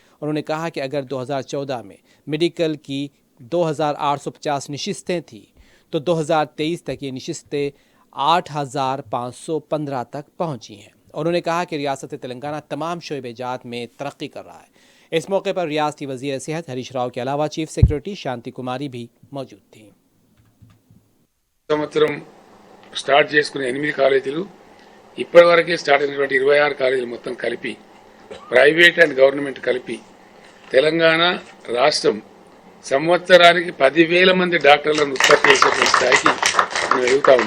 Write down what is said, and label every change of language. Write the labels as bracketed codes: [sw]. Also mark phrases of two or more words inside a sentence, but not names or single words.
[ur] انہوں نے کہا کہ اگر 2014 میں میڈیکل کی 2,850 نشستیں تھیں تو 2023 تک یہ نشستیں 8,515 تک پہنچی ہیں۔ انہوں نے کہا کہ ریاست تلنگانہ تمام شعبے جات میں ترقی کر رہا ہے۔ اس موقع پر ریاستی وزیر صحت ہریش راؤ کے علاوہ چیف سیکرٹری شانتی کماری بھی موجود تھیں۔ [te] సంవత్సరం స్టార్ట్ చేసుకునే 8 కాలేజీలు ఇప్పటివరకే స్టార్ట్ అయినటువంటి 26 కాలేజీలు మొత్తం కలిపి [en] private and government [te] కలిపి తెలంగాణ రాష్ట్రం సంవత్సరానికి 10,000 మంది డాక్టర్లను ఉత్పత్తి చేసేటువంటి స్థాయికి మనం ఎదుగుతా ఉన్నాం।